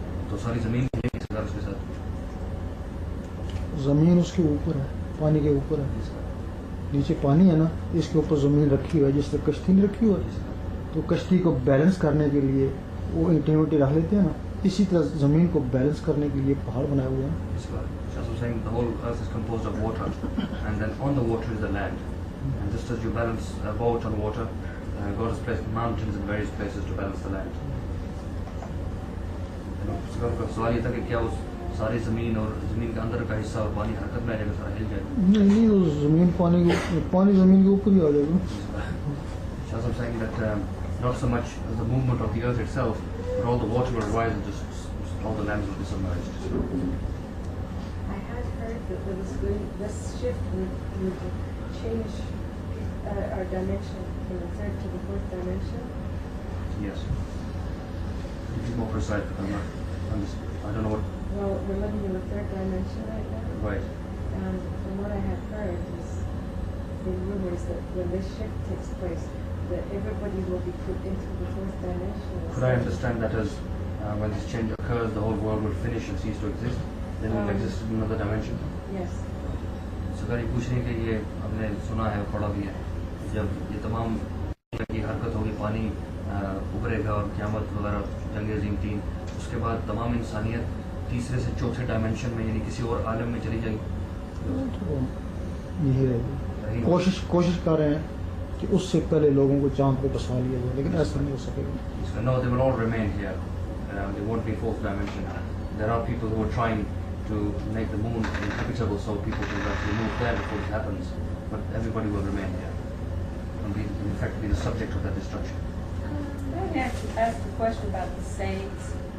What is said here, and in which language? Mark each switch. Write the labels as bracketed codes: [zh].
[hi] तो सारी जमीन हिलेगी उसके साथ। जमीन उसके ऊपर है, पानी के ऊपर है, नीचे पानी है ना, इसके ऊपर जमीन रखी हुई है, जिस तरह कश्ती नहीं रखी हुई है, तो कश्ती को बैलेंस करने के लिए वो ईंटें वींटें रख लेते हैं ना, इसी तरह जमीन को बैलेंस करने के लिए पहाड़ बनाए हुए हैं। [en] As I'm saying, the whole earth is composed of water, and then on the water is the land. And just as you balance a boat on water, God has placed mountains in various places to balance the land. [hi] उसका सवाल ये था कि क्या उस सारी जमीन और जमीन के अंदर का हिस्सा और पानी हरकत में आ जाएगा, सारा हिल जाएगा? नहीं, वो जमीन पानी जमीन के ऊपर ही आ जाएगा। [en] As I'm saying that not so much as the movement of the earth itself, but all the water will rise and just all the lands will be submerged. I had heard that there was this shift would change our dimension from the third to the fourth dimension. Yes. Be more precise, but I don't know what. Well, we're living in the third dimension right now. Right. And from what I have heard is the rumors that when this shift takes place, that everybody will be put into the fourth dimension. Could I understand that as when this change occurs, the whole world will finish and cease to exist? Then it will exist in another dimension? Yes. [hi] सरकार ये पूछ रही है कि ये हमने सुना है, पढ़ा भी है, जब ये तमाम की हरकत होगी, पानी उभरेगा और क़यामत वगैरह, जंग अज़ीम 3, उसके बाद तमाम इंसानियत तीसरे से चौथे डायमेंशन में यानी किसी और आलम में चली जाएगी। यही रहेगी। कोशिश कर रहे हैं कि उससे पहले लोगों को चांद पे बसा लिया जाए, लेकिन ऐसा नहीं हो सकेगा। [en] No, they will all remain here. They won't be fourth dimension. There are people who are trying to make the moon inhabitable so people can actually move there before it happens. But everybody will remain here and be, in fact, be the subject of that destruction. I have to ask a question about the saints.